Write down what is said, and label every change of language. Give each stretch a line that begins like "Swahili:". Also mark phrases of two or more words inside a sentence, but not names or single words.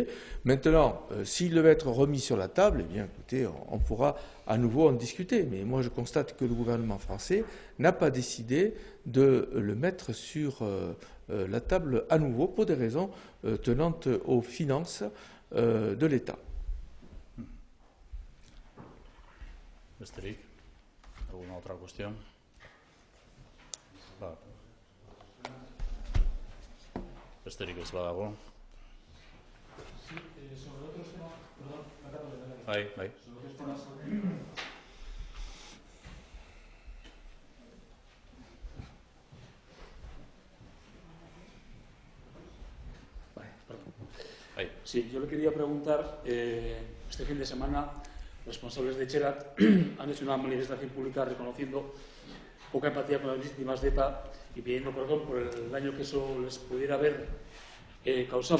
French: Maintenant, s'il devait être remis sur la table, eh bien, écoutez, on pourra à nouveau en discuter. Mais moi, je constate que le gouvernement français n'a pas décidé de le mettre sur la table à nouveau pour des raisons tenant aux finances de l'État.
Basque: Besterik,
Spanish: ¿alguna otra cuestión?
Basque: Besterik ez badago.
Spanish: Sobre otros temas, perdón,
Basque: Bai.
Spanish: sobre otros temas. Sí, yo le quería preguntar, este fin de semana, responsables de Etxerat han hecho una manifestación pública reconociendo poca empatía con las víctimas de ETA y pidiendo perdón por el daño que eso les pudiera haber causado.